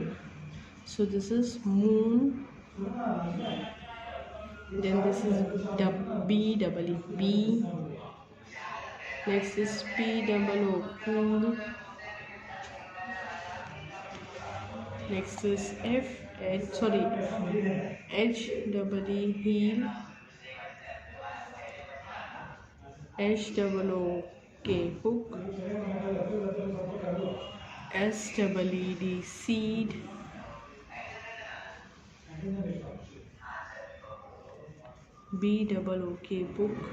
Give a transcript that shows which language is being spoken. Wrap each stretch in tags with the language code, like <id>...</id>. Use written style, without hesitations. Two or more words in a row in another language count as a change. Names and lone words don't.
<en>So this is moon. Then this is B double E, B. Next is P double O, pool. Next is F H double E heel, H double O K hook, S double E D seed, B double O K book,</en>